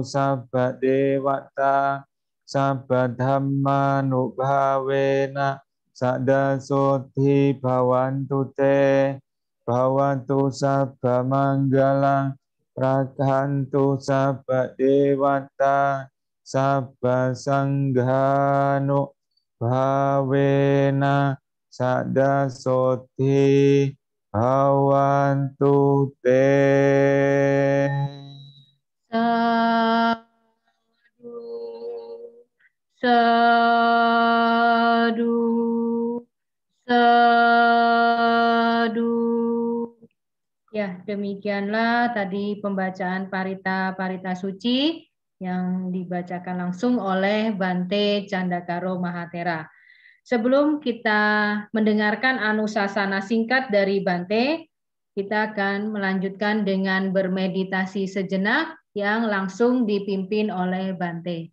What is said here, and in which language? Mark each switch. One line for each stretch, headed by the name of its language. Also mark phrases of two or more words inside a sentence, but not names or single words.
Pali: sabba dewata sabba dhamma nubhavena sada soti bhavantu te bhavantu sabba manggala rakhantu sabba dewata sabba sanghanu bhavena sada soti bhavantu te. Sadu, sadu.
Indonesian: Ya, demikianlah tadi pembacaan parita-parita suci yang dibacakan langsung oleh Bante Candakaro Mahathera. Sebelum kita mendengarkan anusasana singkat dari Bante, kita akan melanjutkan dengan bermeditasi sejenak yang langsung dipimpin oleh Bante.